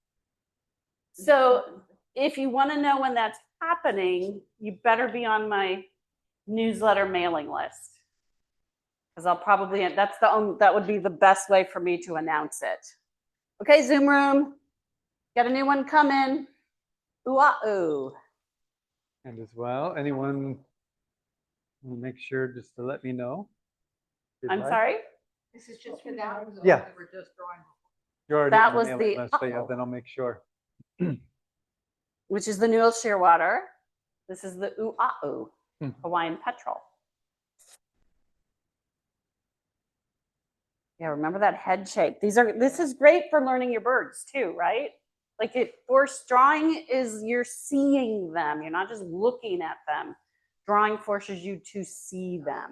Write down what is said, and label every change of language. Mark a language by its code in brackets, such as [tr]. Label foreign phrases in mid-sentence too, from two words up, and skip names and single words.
[en] So if you want to know when that's happening, you better be on my newsletter mailing list. Because I'll probably, that would be the best way for me to announce it. Okay, Zoom room, got a new one coming. ʻŌhiʻa. And as well, anyone will make sure just to let me know. I'm sorry? This is just for that. Yeah. We're just drawing. You're already That on was mailing the list, so yeah, ʻaʻo. then I'll make sure. Which is the Newell shearwater. This is the ʻŌhiʻa, Hawaiian petrel. Yeah, remember that head shape. This is great for learning your birds too, right? Like forced drawing is you're seeing them. You're not just looking at them. Drawing forces you to see them.